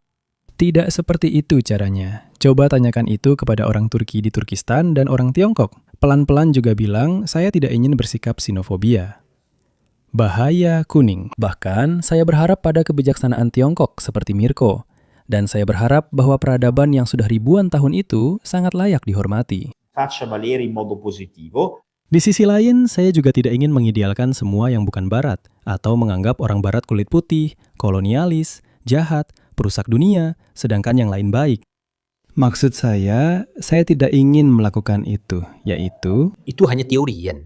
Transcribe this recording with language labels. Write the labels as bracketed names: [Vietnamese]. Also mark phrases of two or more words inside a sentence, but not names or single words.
[Indonesian] Tidak seperti itu caranya. Coba tanyakan itu kepada orang Turki di Turkistan dan orang Tiongkok. Pelan-pelan juga bilang, saya tidak ingin bersikap xenofobia. Bahaya kuning. Bahkan, saya berharap pada kebijaksanaan Tiongkok seperti Mirko. Dan saya berharap bahwa peradaban yang sudah ribuan tahun itu sangat layak dihormati. [Italian] Faccia valere in modo positivo. [Indonesian] Di sisi lain, saya juga tidak ingin mengidealkan semua yang bukan Barat, atau menganggap orang Barat kulit putih, kolonialis, jahat, perusak dunia, sedangkan yang lain baik. Maksud saya tidak ingin melakukan itu, yaitu... Itu hanya teori, Yan.